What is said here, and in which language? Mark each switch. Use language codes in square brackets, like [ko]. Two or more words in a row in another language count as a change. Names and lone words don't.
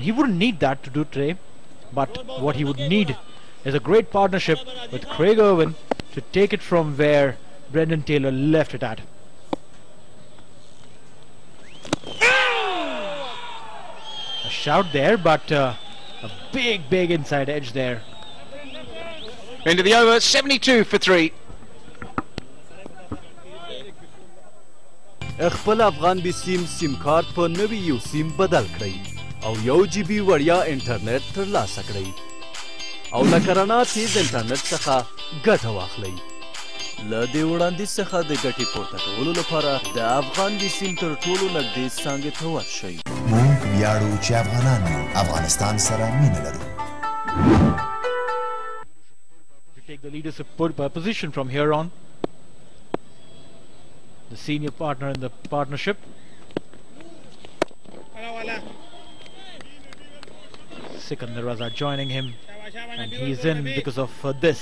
[en] He wouldn't need that to do today, but what he would need is a great partnership with Craig Irwin to take it from where Brendan Taylor left it at. A shout there, but a big inside edge there. End of the over, 72 for 3. [ps] خپل افغان بي سیم کارت په نوي یو سیم بدل کړئ او 1GB وړیا انټرنیټ ترلاسه کړئ او له کرانا تیز انټرنیټ څخه ګټه واخلئ. له دې وړاندیز څخه د ګټې پورته کولو لپاره د افغان بي سیم تر ټولو نږدې څانګې ته ورشئ. موږ ویاړو چې افغانان یو، افغانستان سره مینه لرو. [en] Take the leadership position from here on. The senior partner in the partnership. Sikandar Raza joining him, and he's in because of this.